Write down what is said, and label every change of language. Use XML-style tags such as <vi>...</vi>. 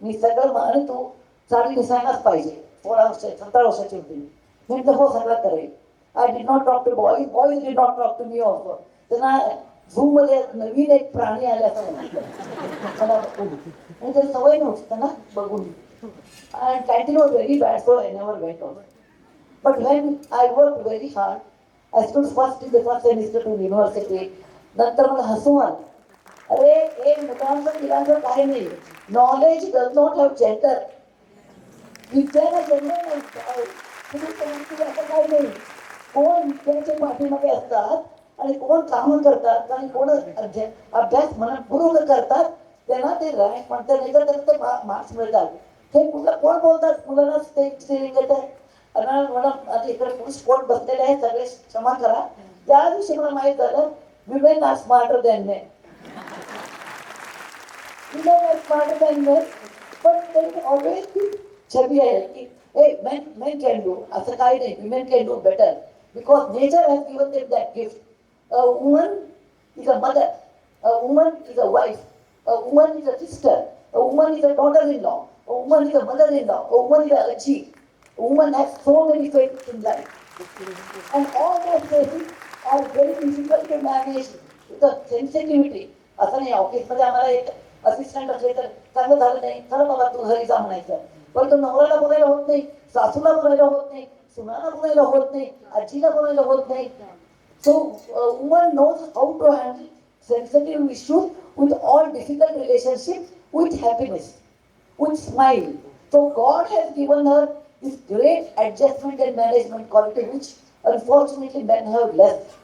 <mr>मी सगळं आणि तू साडी दिसायलाच पाहिजे. 16 वर्ष 17 वर्षाची होती मी. म्हटलं हो सगळं करेल.</mr> <en>I did not talk to boys, boys did not talk to me also.</en> <mr>त्यांना झूम मध्ये नवीन एक प्राणी आले असं म्हटलं मला आणि त्याची सवय नव्हती त्यांना बघून.</mr> <en>And canteen was very bad, so I never went on. But when I worked very hard, I stood first in the first semester to university.</en> <mr>नंतर मला हसू आलं. अरे हे मुलांचं मुलांचं काही नाही.</mr> <en>Knowledge does not have gender.</en> <mr>विद्याला gender नाही. तुम्ही सांगितलं असं काही नाही. कोण विद्याच्या पाठीमागे असतात आणि कोण कामं करतात आणि कोण अभ्यास मनपूर्वक करतात त्यांना ते रँक म्हणतात, नाही तर ते मार्क्स मिळतात. हे मुलं कोण बोलतात मुलांना स्टेज येत आहे. मला आता इकडे पुरुष कोण बसलेले आहे सगळे क्षमा करा. त्या दिवशी मला माहीत झालं</mr> <en>Women are smarter than men. Women are smarter than men.</en> <mr>पण त्यांनी ऑलवेज ती छबी आहे की</mr> <en>men can do,</en> <mr>असं काही नाही.</mr> <en>Women can do better because nature has given them that gift. A woman is a mother, a woman is a wife, a woman is a sister, a woman is a daughter-in-law, a woman is a mother-in-law, a woman is a auntie. A woman has so many faces in life. And all those faces are very difficult to manage with the sensitivity.</en> <mr>असं नाही ऑफिसमध्ये आम्हाला एक assistant असले तर चांगलं झालं नाही, चला बाबा तू घरी जा म्हणायचं. पण तो नवऱ्याला बोलायला होत नाही, सासूला बोलायला होत नाही, सुनाला बोलायला होत नाही, आजीला बोलायला होत नाही.</mr> <en>So a woman knows how to handle sensitive issues with all difficult relationships, with happiness, with smile. So God has given her this great adjustment and management quality which unfortunately men have less.</en>